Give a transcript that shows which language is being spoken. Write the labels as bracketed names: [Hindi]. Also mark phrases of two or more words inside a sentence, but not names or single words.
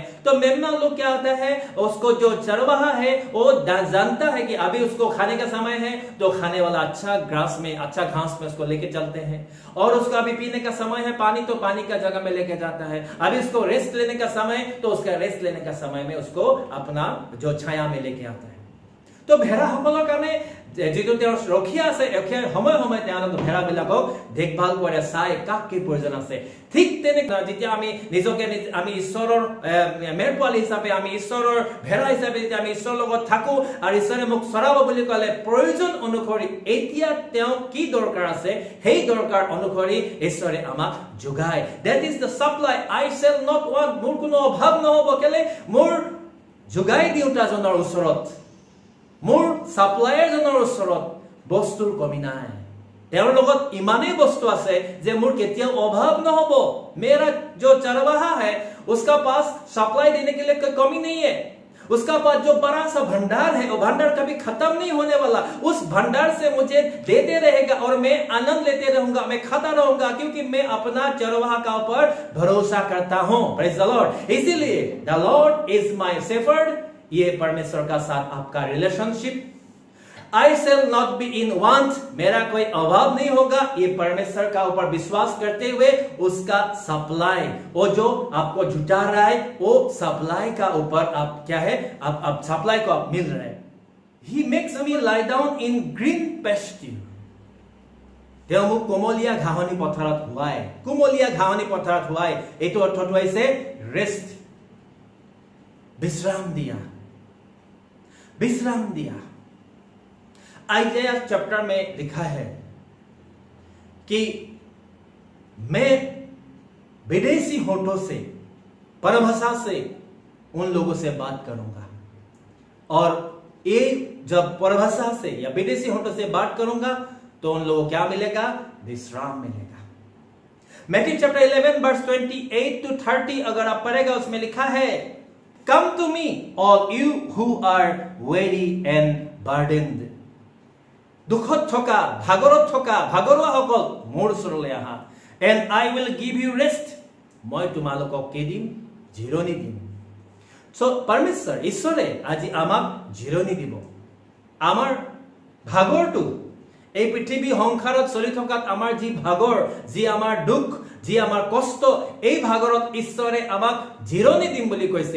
[Hindi] तो मेमना लोग क्या होता है, उसको जो चरवाहा है वो जानता है कि अभी उसको खाने का समय है, तो खाने वाला अच्छा ग्रास में, अच्छा घास में उसको लेके चलते हैं। और उसको अभी पीने का समय है पानी, तो पानी का जगह में लेके जाता है। अभी उसको रेस्ट लेने का समय, तो उसका रेस्ट लेने का समय में उसको अपना जो छाया में लेके आता है। तो भेड़ा [Assamese] সকলৰ কাৰণে যেটো তেওঁৰ ৰখিয়া আছে, সময় সময় তেওঁলোকে ভেড়া বিলাকক দেখভাল কৰে, চাই কাক কি প্ৰয়োজন আছে। ঠিক তেনেকৈ যেতিয়া আমি নিজকে আমি ঈশ্বৰৰ মেৰ পোৱালি হিচাপে, আমি ঈশ্বৰৰ ভেড়া হিচাপে যেতিয়া আমি ঈশ্বৰৰ লগত থাকো আৰু ঈশ্বৰে মোক চৰাব বুলি ক'লে প্ৰয়োজন অনুসৰি এতিয়া তেওঁ কি দৰকাৰ আছে সেই দৰকাৰ অনুসৰি ঈশ্বৰে আমাক যোগায়। [English] That is the supply. I shall not want, [Assamese] মোৰ কোনো অভাৱ নহব, কেলে মোৰ যোগাই দিওঁতাজনৰ ওচৰত, মোৰ সাপ্লায়াৰ জনৰ ওচৰত বস্তুৰ কমি নাই। তেওঁৰ লগত ইমানেই বস্তু আছে যে মোৰ কেতিয়াও অভাৱ নহব। [Hindi] मेरा जो चरवाहा है उसका पास सप्लाई देने के लिए कोई कमी नहीं है। उसका पास जो बड़ा सा भंडार है, वो भंडार कभी खत्म नहीं होने वाला। उस भंडार से मुझे देते रहेगा और मैं आनंद लेते रहूंगा, मैं खाता रहूंगा, क्योंकि मैं अपना चरवाहा का ऊपर भरोसा करता हूं। [English] praise the Lord. इसीलिए the Lord is my shepherd, [Hindi] ये परमेश्वर का साथ आपका रिलेशनशिप। [English] I shall not be in want, [Hindi] मेरा कोई अभाव नहीं होगा, ये परमेश्वर का ऊपर विश्वास करते हुए उसका सप्लाई, वो जो आपको जुटा रहा है वो सप्लाई का ऊपर आप क्या है, आप सप्लाई को आप मिल रहे हैं। [English] He makes me lie down in green pasture, [Assamese] তেওঁ মোক কোমলীয়া ঘাঁহনি পথাৰত শুৱায়। কোমলীয়া ঘাঁহনি পথাৰত শুৱায়, এইটো অৰ্থটো হৈছে ৰেষ্ট, [Hindi] विश्राम दिया, विश्राम दिया। आइजाया चैप्टर में लिखा है कि मैं विदेशी होठों से, परभाषा से उन लोगों से बात करूंगा, और ये जब परभाषा से या विदेशी होठों से बात करूंगा तो उन लोगों को क्या मिलेगा, विश्राम मिलेगा। मैथ्यू चैप्टर 11 वर्स 28 to 30 अगर आप पढ़ेगा उसमें लिखा है, [English] Come to me, all you who are weary and burdened. [Assamese] দুখত থকা, ভাগৰত থকা, ভাগৰুৱাসকল মোৰ ওচৰলৈ আহা, [English] and I will give you rest. [Assamese] মই তোমালোকক কি দিম, জিৰণি দিম। সো পৰমেশ্বৰ ঈশ্বৰে আজি আমাক জিৰণি দিব। আমাৰ ভাগৰটো, এই পৃথিৱী সংসাৰত চলি থকাত আমাৰ যি ভাগৰ, যি আমাৰ দুখ, যি আমাৰ কষ্ট, এই ভাগৰত ঈশ্বৰে আমাক জিৰণি দিম বুলি কৈছে।